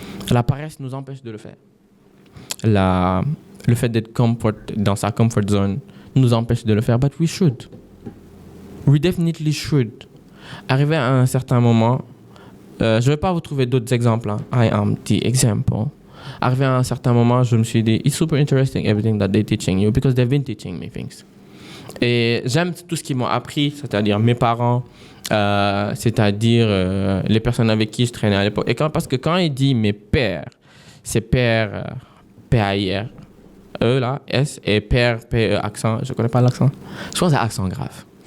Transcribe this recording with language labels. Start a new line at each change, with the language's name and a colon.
French: La paresse nous empêche de le faire. Le fait d'être dans sa comfort zone nous empêche de le faire,
English: but we should. We definitely should.
French: Arrivé à un certain moment, je ne vais pas vous trouver d'autres exemples.
English: Hein. I am the example.
French: Arrivé à un certain moment, je me suis dit,
English: it's super interesting everything that they're teaching you because they've been teaching me things.
French: Et j'aime tout ce qu'ils m'ont appris, c'est-à-dire mes parents, c'est-à-dire les personnes avec qui je traînais à l'époque. Et parce que quand il dit mes pères, c'est père, P-A-I-R, E là, S, et père, P-E, accent, je connais pas l'accent. Je pense que c'est accent grave.